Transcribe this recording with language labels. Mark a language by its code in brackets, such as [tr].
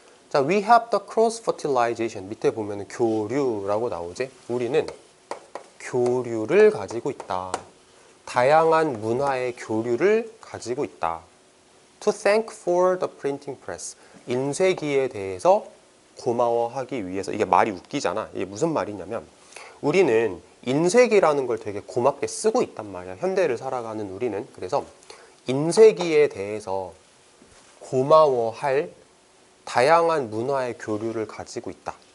[en] 자, we have the cross fertilization. [ko] 밑에 보면 교류라고 나오지. 우리는 교류를 가지고 있다. 다양한 문화의 교류를 가지고 있다. [en] To thank for the printing press. [ko] 인쇄기에 대해서 고마워하기 위해서. 이게 말이 웃기잖아. 이게 무슨 말이냐면 우리는 인쇄기라는 걸 되게 고맙게 쓰고 있단 말이야. 현대를 살아가는 우리는. 그래서 인쇄기에 대해서 고마워할 다양한 문화의 교류를 가지고 있다.